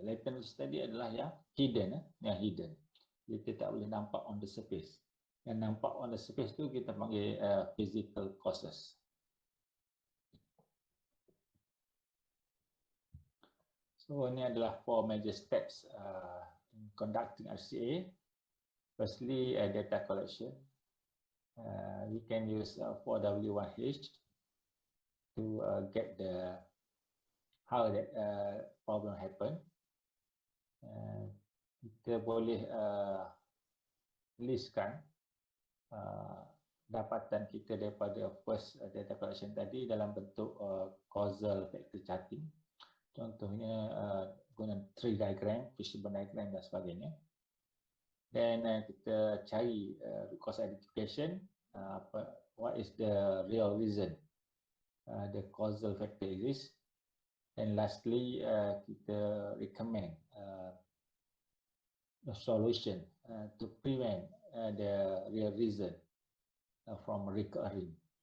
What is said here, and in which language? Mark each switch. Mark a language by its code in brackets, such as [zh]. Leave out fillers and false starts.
[ms] Latent roots tadi adalah yang hidden. Kita tak boleh nampak [en] on the surface. [ms] Yang nampak [en] on the surface [ms] tu kita panggil physical causes. [en] So [ms] ini adalah [en] 4 major steps in conducting RCA. Firstly, data collection. We can use 4W1H to get the how that problem happen. [ms] Kita boleh listkan dapatan kita daripada [en] first data collection [ms] tadi dalam bentuk [en] causal factor charting. [ms] Contohnya guna [en] tree diagram, fishbone diagram [ms] dan sebagainya. Dan kita cari [en] root cause identification, what is the real reason the causal factor exists. And lastly, [ms] kita [en] recommend a solution to prevent the real reason from recurring.